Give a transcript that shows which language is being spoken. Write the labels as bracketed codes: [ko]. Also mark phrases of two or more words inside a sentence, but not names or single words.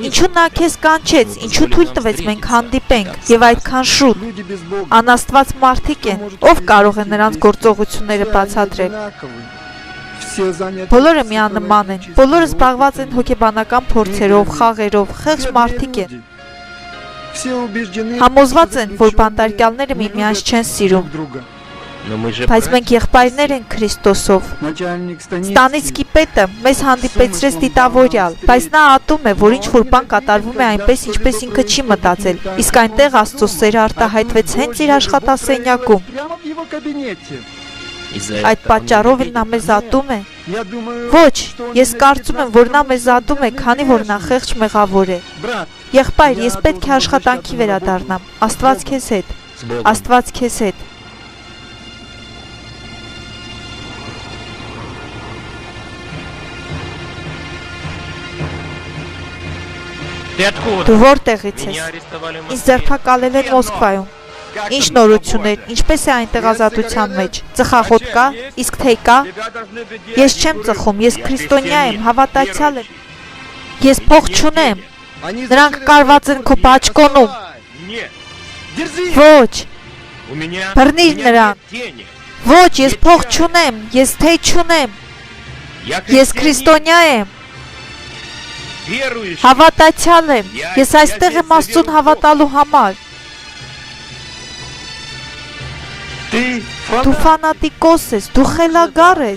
[hy] Ինչու նա քեզ կանչեց, ինչու թույլ տվեց մենք հանդիպենք եւ այդքան շուտ։ Անաստված մարդիկ են, ով կարող է նրանց գործողությունները բացատրել։ Բոլորը միանման են, բոլորը զբաղված են հոգեբանական փորձերով, խաղերով, խեղճ մարդիկ են։ Համոզված են, որ բանտարկյալները միմյանց չեն սիրում, [ru] Но мы же [hy] բայց մենք եղբայրներ ենք Քրիստոսով։ Ստանիցկի պետը մեզ հանդիպեցրեց դիտավորյալ, բայց նա ատում է, որ ինչ-որ բան կատարվում է այնպես, ինչպես ինքը չի մտածել, իսկ այնտեղ Աստծո սերը արտահայտվեց հենց իր աշխատասենյակում։ [ru] из-за [hy] Այդ [ru] этого [hy] պատճառով էլ նա մեզ ատում է։ Ոչ, ես կարծում եմ, որ նա մեզ ատում է, քանի որ նա խեղճ մեղավոր է։ Եղբայր, ես պետք է աշխատանքի վերադառնամ։ Աստված քեզ հետ։ [ru] с Богом. [hy] Աստված քեզ հետ։ [ru] Ты откуда? [hy] Դու որտեղից ես։ [ru] Меня арестовали в [hy] Ինձ [ru] Москве. [hy] ձերբակալել են Մոսկվայում։ Ինչ նորություններ, ինչպես է այնտեղ ազատության մեջ։ Ծխախոտ կա, իսկ թե կա։ Ես չեմ ծխում, ես քրիստոնյա եմ, հավատացյալ եմ։ Ես փող չունեմ։ Նրանք կարված են քո բաճկոնում։ [ru] Нет. Дерзи. [hy] Ոչ, [ru] У меня [hy] Բռնիր [ru] нет [hy] նրան։ [ru] денег. [hy] ոչ, ես փող չունեմ, ես թե չունեմ։ [ru] Я [hy] Ես [ru] христианин, [hy] քրիստոնյա եմ, [ru] верующий. [hy] հավատացյալ եմ։ Ես այստեղ եմ Աստծուն հավատալու համար։ [ru] Ты [hy] Դու [ru] фанат. [hy] ֆանատիկոս ես, դու խելագար ես։